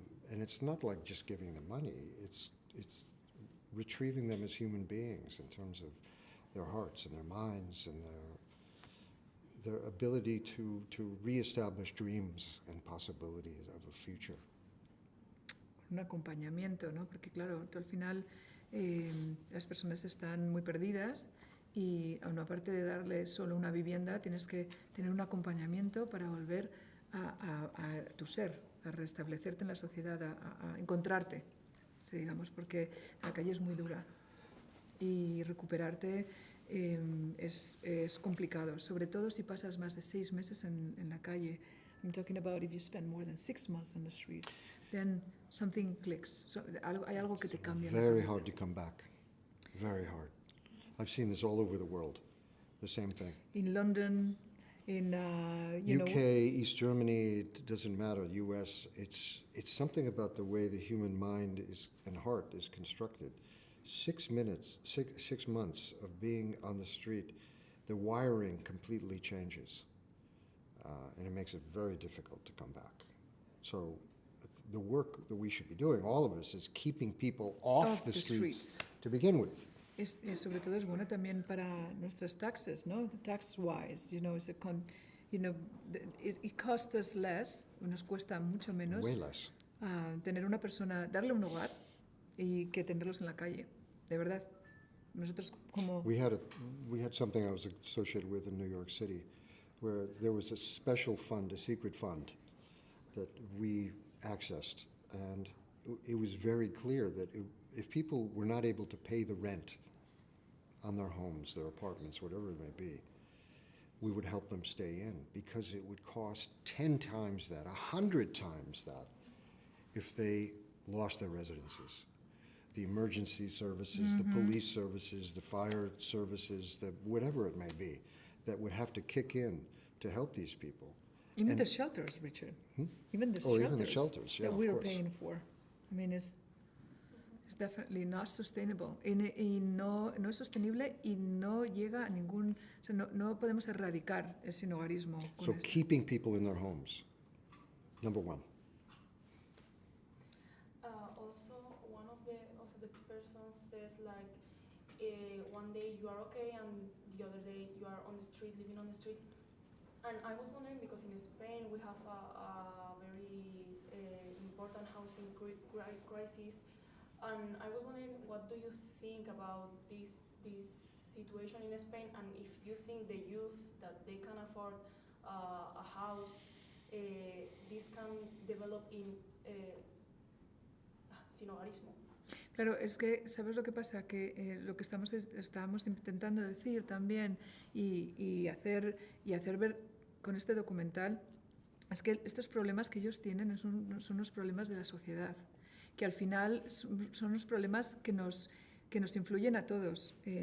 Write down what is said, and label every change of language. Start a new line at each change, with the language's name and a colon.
English: And it's not like just giving them money. It's retrieving them as human beings in terms of their hearts and their minds and their ability to reestablish dreams and possibilities of a future.
Spanish: Un acompañamiento, ¿no? Porque claro, tú al final las personas están muy perdidas y aun aparte de darles solo una vivienda, tienes que tener un acompañamiento para volver a tu ser, a restablecerte en la sociedad, a encontrarte, digamos, porque la calle es muy dura y recuperarte es complicado, sobre todo si pasas más de 6 meses en la calle.
English: I'm talking about if you spend more than 6 months on the street, then something clicks.
Spanish: So, hay algo que te cambia.
English: Very hard to come back. Very hard. I've seen this all over the world. The same thing. In London, in UK, East Germany, it doesn't matter. US, it's something about the way the human mind and heart is constructed. 6 months of being on the street, the wiring completely changes. And it makes it very difficult to come back. So the work that we should be doing, all of us, is keeping people off the streets to begin with.
Spanish: Sobre todo es bueno también para nuestras taxes, ¿no?
English: Tax-wise, it costs us less,
Spanish: nos cuesta mucho menos.
English: Way less.
Spanish: Tener una persona, darle un hogar y que tenerlos en la calle, de verdad. Nosotros como...
English: We had something I was associated with in New York City, where there was a special fund, a secret fund, that we accessed. And it was very clear that if people were not able to pay the rent on their homes, their apartments, whatever it may be, we would help them stay in, because it would cost 10 times that, 100 times that, if they lost their residences. The emergency services, the police services, the fire services, whatever it may be, that would have to kick in to help these people. Even the shelters, Richard. Even the shelters. Even the shelters, yeah, that we of are course. paying for. I mean, it's definitely not sustainable.
Spanish: Y no es sostenible y no llega a ningún... O sea, no podemos erradicar el sinhogarismo.
English: So keeping people in their homes, number one. Also, one of the persons says, like, one day you are okay and the other day you are on the street, living on the street. And I was wondering, because in Spain we have a very important housing crisis, and I was wondering, what do you think about this situation in Spain, and if you think the youth, that they can afford a house, this can develop in sinhogarismo?
Spanish: Claro, es que, ¿sabes lo que pasa? Que lo que estábamos intentando decir también y hacer ver con este documental es que estos problemas que ellos tienen son los problemas de la sociedad, que al final son los problemas que nos influyen a todos.